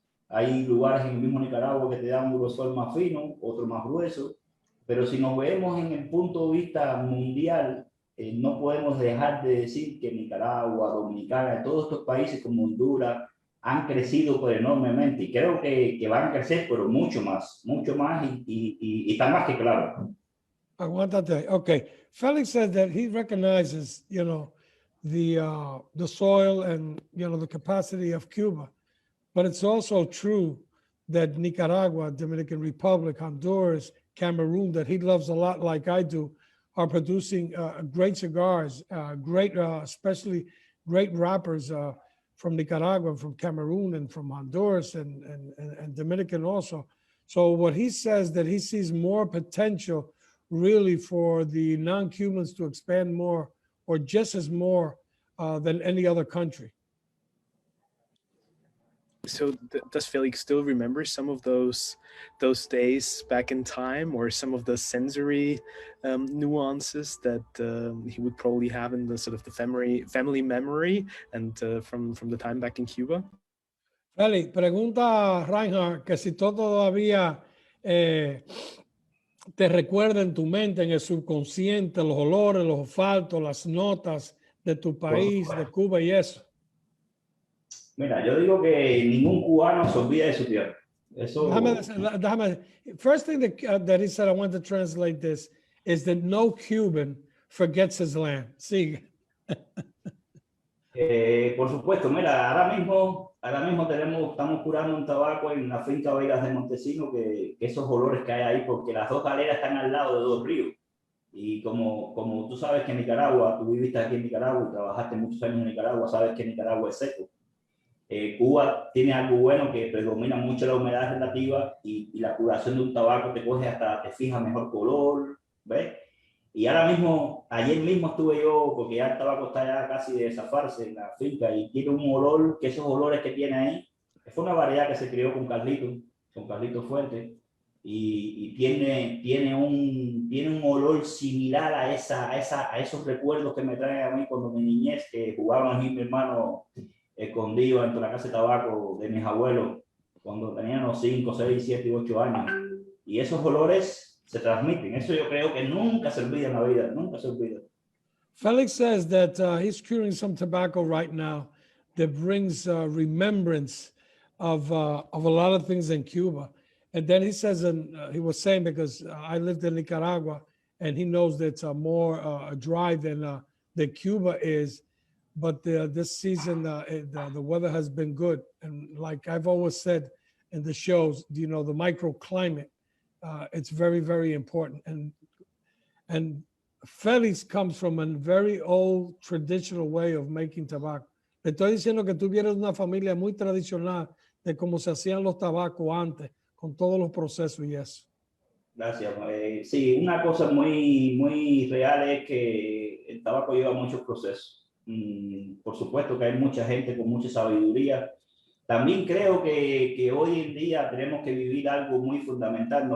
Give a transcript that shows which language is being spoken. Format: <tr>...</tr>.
<es>Hay lugares en el mismo Nicaragua que te dan un grosor más fino, otro más grueso, pero si nos vemos en el punto de vista mundial, no podemos dejar de decir que Nicaragua, Dominicana, todos estos países como Honduras, han crecido pues, enormemente y creo que van a crecer, pero mucho más y está más que claro. Aguántate. Okay.</es> <en>Felix said that he recognizes, you know, the soil and, you know, the capacity of Cuba, but it's also true that Nicaragua, Dominican Republic, Honduras, Cameroon, that he loves a lot like I do, are producing great cigars, great, especially great wrappers from Nicaragua, from Cameroon, and from Honduras, and Dominican also. So what he says that he sees more potential really for the non-Cubans to expand more or just as more than any other country. So does Felix still remember some of those days back in time, or some of the sensory nuances that he would probably have in the sort of the family memory and from the time back in Cuba?</en> <es>Felix, pregunta a Reinhard que si todo todavía te recuerda en tu mente, en el subconsciente, los olores, los olfatos, las notas de tu país, de Cuba y eso. Mira, yo digo que ningún cubano se olvida de su tierra. Eso...</es> <en>First thing that he said, I want to translate this, is that no Cuban forgets his land.</en> <es>Sigue. Por supuesto, mira, ahora mismo estamos curando un tabaco en la finca Vegas de Montesino, que esos olores que hay ahí, porque las dos galeras están al lado de dos ríos. Y como tú sabes que en Nicaragua, tú viviste aquí en Nicaragua y trabajaste muchos años en Nicaragua, sabes que Nicaragua es seco. Cuba tiene algo bueno que predomina mucho la humedad relativa y la curación de un tabaco te coge hasta, te fija mejor color, ¿ves? Y ahora mismo, ayer mismo estuve yo, porque ya el tabaco está ya casi de zafarse en la finca y tiene un olor, que esos olores que tiene ahí, fue una variedad que se crió con Carlito Fuente, y tiene un olor similar a esos recuerdos que me traen a mí cuando mi niñez, que jugábamos a mí y mi hermano escondido dentro de la casa de tabaco de mis abuelos, cuando teníamos 5, 6, 7 y 8 años. Y esos olores se transmiten. Eso yo creo que nunca se olvida en la vida, nunca se olvida.</es> <en>Felix says that he's curing some tobacco right now that brings remembrance of a lot of things in Cuba. And then he says, and he was saying, because I lived in Nicaragua, and he knows that it's more dry than Cuba is. But this season, the weather has been good. And like I've always said in the shows, you know, the microclimate, it's very, very important. And Felix comes from a very old traditional way of making tobacco.</en> <es>Le estoy diciendo que tú vienes de una familia muy tradicional de cómo se hacían los tabacos antes, con todos los procesos y eso. Gracias. Sí, una cosa muy real es que el tabaco lleva muchos procesos. Por supuesto que hay mucha gente con mucha sabiduría. También creo que hoy en día tenemos que vivir algo muy fundamental.</es>